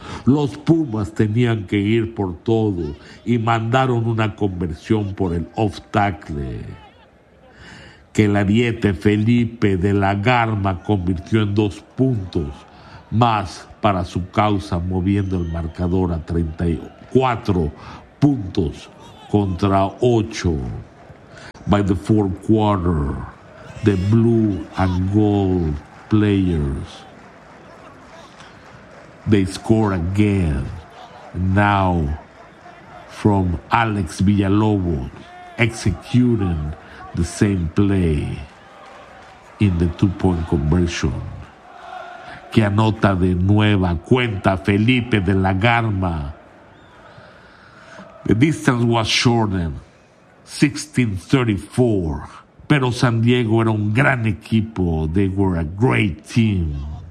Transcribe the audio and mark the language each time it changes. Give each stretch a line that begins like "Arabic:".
Spanish: Los Pumas tenían que ir por todo y mandaron una conversión por el off tackle que el ariete Felipe de la Garma convirtió en dos puntos más para su causa, moviendo el marcador a 34 puntos contra 8.
English: By the fourth quarter, the blue and gold players, they score again, now from Alex Villalobos executing the same play in the two-point conversion.
Spanish: Que anota de nueva cuenta Felipe de la Garma.
English: The distance was shortened, 16-34.
Spanish: Pero San Diego era un gran equipo.
English: They were a great team.